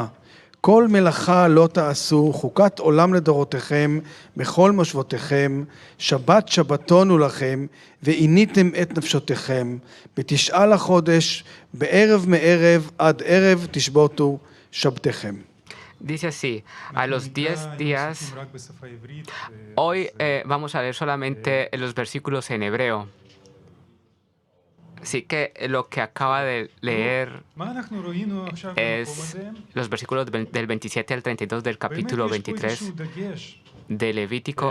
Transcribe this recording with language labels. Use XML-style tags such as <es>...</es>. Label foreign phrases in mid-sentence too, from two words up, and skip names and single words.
<he>כל מלאכה לא תעשו, חוקת עולם לדורותיכם, בכל מושבותיכם, שבת שבתון הוא לכם, ועיניתם את נפשותיכם. בתשעה לחודש, בערב מערב עד ערב תשבותו שבתיכם.</he> <es>Dice así, a los 10 días, hoy vamos a leer solamente los versículos en hebreo. Así que lo que acaba de leer es los versículos del 27 al 32 del capítulo 23 de Levítico.</es>